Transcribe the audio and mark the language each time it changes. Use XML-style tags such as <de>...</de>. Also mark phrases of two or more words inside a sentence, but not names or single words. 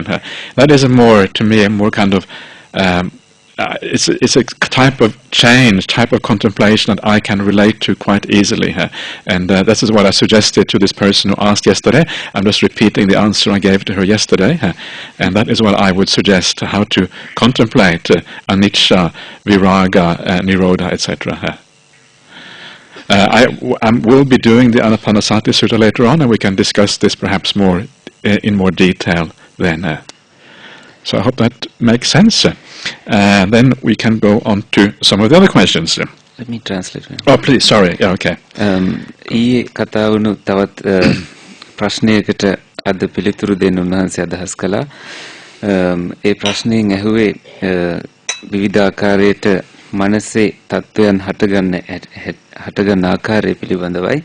<en>That is to me a more kind of it's a type of change, type of contemplation that I can relate to quite easily. And this is what I suggested to this person who asked yesterday. I'm just repeating the answer I gave to her yesterday. And that is what I would suggest, how to contemplate</en> <pi>anicca, viraga, nirodha,</pi> <en>etc. I will be doing the Anapanasati Sutta later on, and we can discuss this perhaps more in more detail then. So I hope that makes sense. Then we can go on to some of the other questions. Let me translate. Oh, please, sorry. Yeah, okay.</en> <si>ඊයේ කතා වුණු තවත් ප්‍රශ්නයකට අද පිළිතුරු දෙන්න උන්වහන්සේ අදහස් කළා. ඒ ප්‍රශ්نين ඇහුවේ විවිධ ආකාරයට මනසේ තත්වයන් හටගන්න ආකාරය පිළිබඳවයි.</si>